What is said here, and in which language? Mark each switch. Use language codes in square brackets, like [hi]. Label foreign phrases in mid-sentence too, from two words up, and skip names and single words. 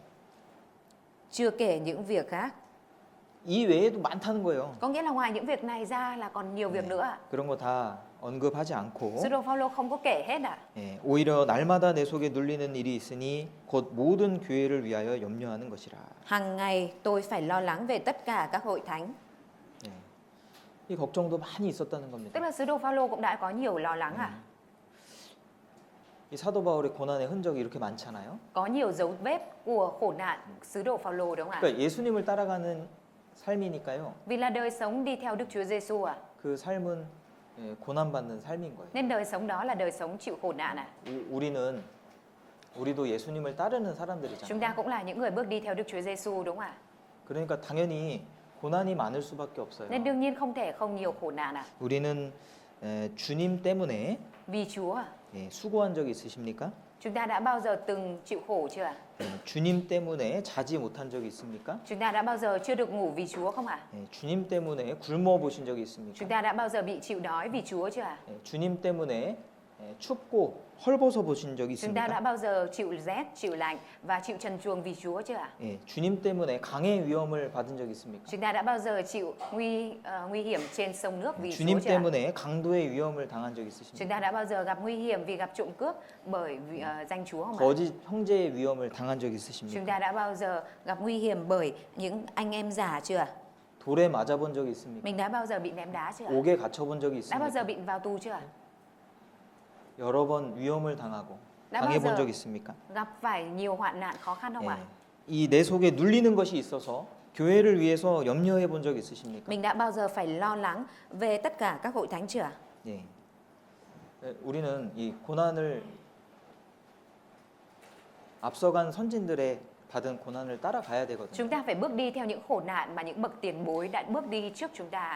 [vi] Chưa kể những việc khác. [ko] 이 외에도 많다는 거예요. [vi] Có nghĩa là ngoài những việc này ra là còn nhiều việc nữa ạ. [ko] 그런 거 다 언급하지 않고 [vi] Sứ đồ Phaolô không có kể hết ạ. [ko] 예, 오히려 날마다 내 속에 눌리는 일이 있으니 곧 모든 교회를 위하여 염려하는 것이라. [vi] Hàng ngày tôi phải lo lắng về tất cả các hội thánh. [ko] 예, 이 걱정도 많이 있었다는 [vi] Tức [ko] 겁니다. [vi] là sứ đồ Phaolô cũng đã có nhiều lo lắng ạ. [ko] 이 사도 바울의 고난의 흔적이 이렇게 많잖아요. [vi] Có nhiều dấu vết của khổ nạn sứ đồ Phaolô đúng không ạ? [ko] 그러니까 예수님을 따라가는 삶이니까요. [vi] Vì là đời sống đi theo Đức Chúa Giêsu ạ. [ko] 그 삶은 예, 고난받는 삶인 거예요. [vi] Nên đời sống đó là đời sống chịu khổ nạn ạ. [ko] 우리도 예수님을 따르는 [vi] Chúng [ko] 사람들이잖아요. [vi] ta cũng là những người bước đi theo Đức Chúa Giêsu đúng không ạ? [ko] 그러니까 당연히 고난이 많을 수밖에 없어요. [vi] Nên đương nhiên không thể không nhiều khổ nạn ạ. [ko] 우리는 주님 때문에 [vi] Vì Chúa ạ. [ko] 예, 수고한 적이 있으십니까? [vi] Chúng ta đã bao giờ từng chịu khổ chưa ạ? [ko] 예, 주님 때문에 자지 못한 적이 있습니까? [vi] Chúng ta đã bao giờ chưa được ngủ vì Chúa không ạ? [ko] 예, 주님 때문에 굶어 보신 적이 있습니까? [vi] Chúng ta đã bao giờ bị chịu đói vì Chúa chưa ạ? [ko] 예, 주님 때문에 춥고 헐벗어 보신 적이 [vi] Chúng ta đã [ko] 있습니까? [vi] bao giờ chịu rét, chịu lạnh và chịu trần truồng vì Chúa chưa ạ? [ko] 예, 주님 때문에 강의 위험을 받은 적이 있습니까? [vi] Chúng ta đã bao giờ chịu nguy hiểm trên sông nước vì Chúa [ko] 주님 [vi] chưa ạ? [ko] 때문에 강도의 위험을 당한 적이 [vi] Chúng [ko] 있으십니까? [vi] ta đã bao giờ gặp nguy hiểm vì gặp trộm cướp bởi vì, danh Chúa không ạ? [ko] 거짓 형제의 위험을 당한 적이 [vi] Chúng [ko] 있으십니까? [vi] ta đã bao giờ gặp nguy hiểm bởi những anh em giả chưa ạ? [ko] 돌에 맞아본 적이 있습니까? [vi] Mình đã bao giờ bị ném đá chưa ạ? [ko] 옥에 갇혀본 적이 [vi] Đã bao giờ [ko] 있습니까? [vi] bị vào tù chưa ạ? [ko] 여러 번 위험을 당하고 [vi] đã bao [ko] 당해본 [vi] giờ [ko] 적 있습니까? [vi] gặp phải nhiều hoạn nạn khó khăn không ạ? [ko] 이 내 속에 눌리는 것이 있어서 교회를 위해서 염려해 본 적 있으십니까? [vi] Mình đã bao giờ phải lo lắng về tất cả các hội thánh chưa ạ? [ko] 예. 우리는 이 고난을 앞서간 선진들의 받은 고난을 따라가야 되거든요. [vi] Chúng ta phải bước đi theo những khổ nạn mà những bậc tiền bối đã bước đi trước chúng ta.